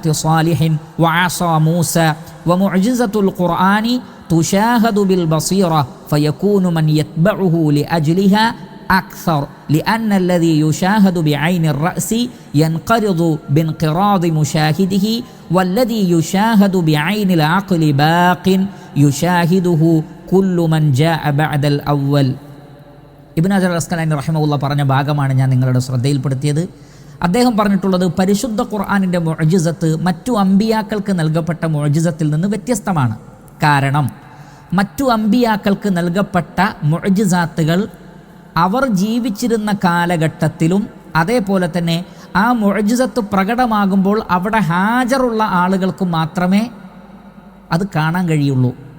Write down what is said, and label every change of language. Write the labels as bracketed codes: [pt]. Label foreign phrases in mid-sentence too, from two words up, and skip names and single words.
[ar] صالح وعصا موسى، ومعجزة القرآن تشاهد بالبصيرة فيكون من يتبعه لأجلها أكثر، لأن الذي يشاهد بعين الرأس ينقرض بانقراض مشاهده، والذي يشاهد بعين العقل باق يشاهده كل من جاء بعد الأول. [ml] ഇബ്നു ഹജർ അൽ അസ്കലാനി റഹിമഹുല്ലാ പറഞ്ഞ ഭാഗമാണ് ഞാൻ നിങ്ങളുടെ ശ്രദ്ധയിൽപ്പെടുത്തിയത്. അദ്ദേഹം പറഞ്ഞിട്ടുള്ളത്, പരിശുദ്ധ ഖുർആനിൻ്റെ മുഅ്ജിസത്ത് മറ്റു അമ്പിയാക്കൾക്ക് നൽകപ്പെട്ട മുഅ്ജിസത്തിൽ നിന്ന് വ്യത്യസ്തമാണ്. കാരണം മറ്റു അമ്പിയാക്കൾക്ക് നൽകപ്പെട്ട മുഅ്ജിസാത്തുകൾ അവർ ജീവിച്ചിരുന്ന കാലഘട്ടത്തിലും അതേപോലെ തന്നെ ആ മുഅ്ജിസത്ത് പ്രകടമാകുമ്പോൾ അവിടെ ഹാജറുള്ള ആളുകൾക്ക് മാത്രമേ അത് കാണാൻ കഴിയുള്ളൂ.